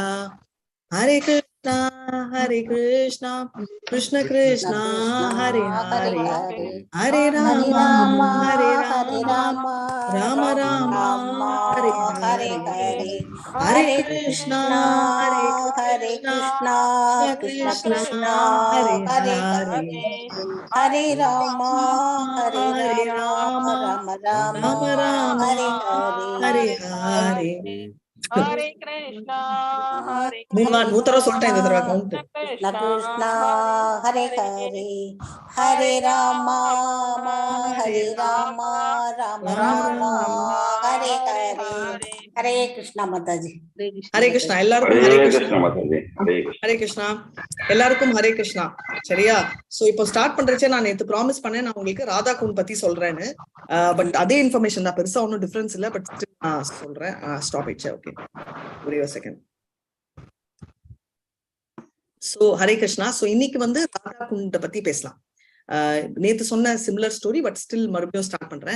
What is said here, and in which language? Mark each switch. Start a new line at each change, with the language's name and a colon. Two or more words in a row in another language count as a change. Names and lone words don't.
Sanskrit: Hare Krishna, Hare Krishna, Krishna Krishna, Hare Hare, Hare Rama, Hare Rama, Rama Rama, Hare Hare, Hare Krishna, Hare Krishna, Krishna Krishna, Hare Hare, Hare Rama, Hare Rama, Rama Rama, Hare Hare Hare. Hare Krishna, Hare
Tamil: நூத்தர சொல்லிட்டேன் இந்த தடவை கவுண்ட்.
Sanskrit: Krishna Krishna, Hare Hare, Hare Rama, Hare Rama, Rama Rama, Hare Hare. Hare Krishna Mataji.
Tamil: Hare Krishna, எல்லாருக்கும் Hare Krishna Mataji. Hare Krishna, எல்லாருக்கும் Hare Krishna. சரியா? சோ இப்போ ஸ்டார்ட் பண்றச்சே நான் நேத்து ப்ராமிஸ் பண்ணேன் நான் உங்களுக்கு ராதா குண்ட் பத்தி சொல்றேன்னு. பட் அதே இன்ஃபர்மேஷன் தான், பெருசா ஒன்னும் டிஃபரன்ஸ் இல்ல. பட் சொல்றேன்.
English: stop its. okay,
Tamil: ஒரே ஒரு செகண்ட். சோ ஹரே கிருஷ்ணா. சோ இன்னைக்கு வந்து ராதா குண்ட பத்தி பேசலாம். நேத்து சொன்ன
English: similar story, but still
Tamil: மறுபடியும் ஸ்டார்ட் பண்றேன்.